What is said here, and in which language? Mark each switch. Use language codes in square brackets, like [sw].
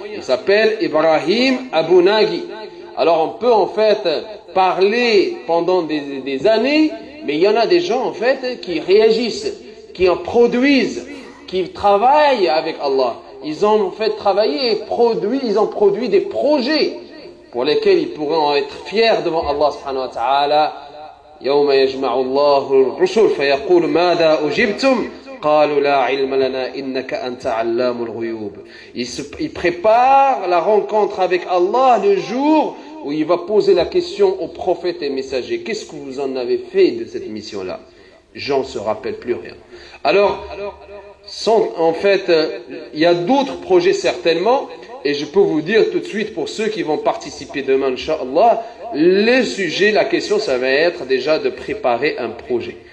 [fr] Il s'appelle Ibrahim Abounaghi. Alors on peut en fait parler pendant des années, mais il y en a des gens en fait qui réagissent, qui en produisent, qui travaillent avec Allah. Ils ont en fait travaillé et ils ont produit des projets pour lesquels ils pourront être fiers devant Allah subhanahu wa ta'ala. [ar] يوم يجمع الله الرسل فيقول ماذا أجبتم قالوا لا علم لنا إنك أنت علام الغيوب. [fr] Il prépare la rencontre avec Allah le jour où il va poser la question aux prophètes et messagers. Qu'est-ce que vous en avez fait de cette mission-là? Jean ne se rappelle plus rien. Alors, en fait, il y a d'autres projets certainement, et je peux vous dire tout de suite pour ceux qui vont participer demain, Inch'Allah, le sujet, la question, ça va être déjà de préparer un projet.